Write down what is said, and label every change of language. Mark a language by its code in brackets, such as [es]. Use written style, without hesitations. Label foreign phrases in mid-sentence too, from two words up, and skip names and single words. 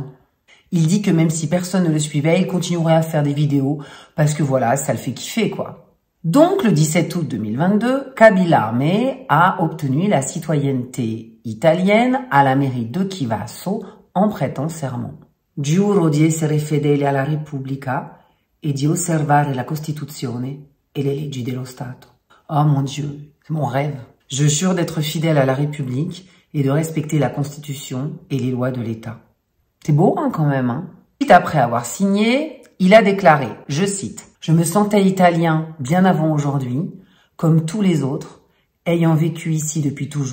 [fr] Il dit que même si personne ne le suivait, il continuerait à faire des vidéos parce que voilà, ça le fait kiffer, quoi. Donc, le 17 août 2022, Kabila Ame a obtenu la citoyenneté italienne à la mairie de Chivasso en prêtant serment. [it] Giuro di essere fedele alla Repubblica e di osservare la Costituzione e le leggi dello Stato. [fr] Oh mon Dieu, c'est mon rêve. Je jure d'être fidèle à la République et de respecter la Constitution et les lois de l'État. C'est beau, hein, quand même, hein. Vite après avoir signé, il a déclaré, je cite, « Je me sentais italien bien avant aujourd'hui, comme tous les autres, ayant vécu ici depuis toujours.